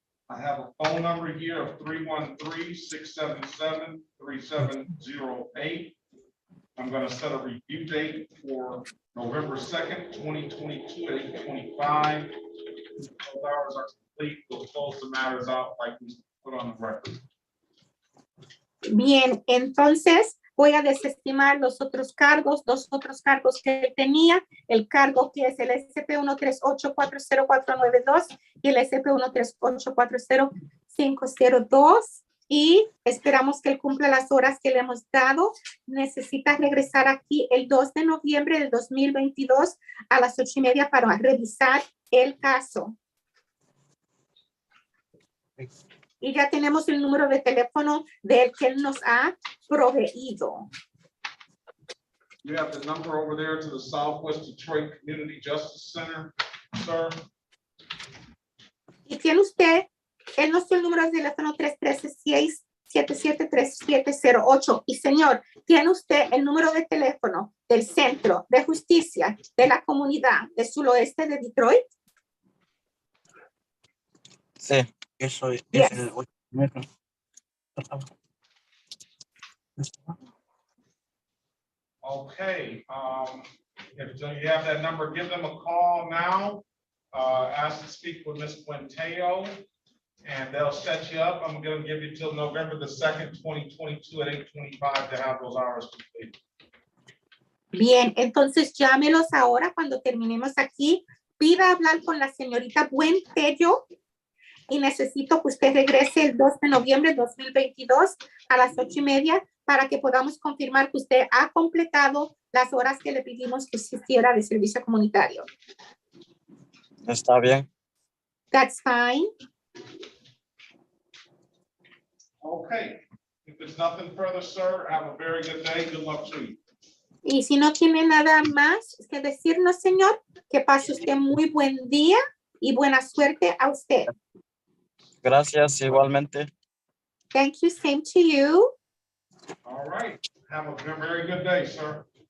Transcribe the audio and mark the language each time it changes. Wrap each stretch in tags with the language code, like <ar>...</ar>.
<en>I have a phone number here of 313-677-3708. I'm going to set a review date for November 2nd, 2022 at 8:25. Those hours are complete. We'll close the matters out like we put on the record.</en> <es>Bien, entonces voy a desestimar los otros cargos, 2 otros cargos que él tenía, el cargo que es el SP138400492 y el SP138400502 y esperamos que él cumpla las horas que le hemos dado. Necesita regresar aquí el 2 de noviembre del 2022 a las 8:30 para revisar el caso. Y ya tenemos el número de teléfono del que él nos ha proveído.</es> <en>You have the number over there to the Southwest Detroit Community Justice Center, sir.</en> <es>Y tiene usted, él nos dio el número de teléfono 313-677-3708. Y señor, tiene usted el número de teléfono del Centro de Justicia de la Comunidad del Suroeste de Detroit. Sí, eso es.</es> <en>Yes. Okay, if you have that number, give them a call now. Ask to speak with Ms. Quinteo, and they'll set you up. I'm gonna give you till November the 2nd, 2022 at 8:25 to have those hours complete.</en> <es>Bien, entonces llámelos ahora cuando terminemos aquí. Pida hablar con la señorita Buentello y necesito que usted regrese el 2 de noviembre de 2022 a las 8:30 para que podamos confirmar que usted ha completado las horas que le pedimos que hiciera de servicio comunitario. Está bien.</es> <en>That's fine. Okay, if there's nothing further, sir, have a very good day. Good luck to you.</en> <es>Y si no tiene nada más que decirnos, señor, que pase usted muy buen día y buena suerte a usted. Gracias, igualmente.</es> <en>Thank you, same to you. All right, have a very good day, sir.</en>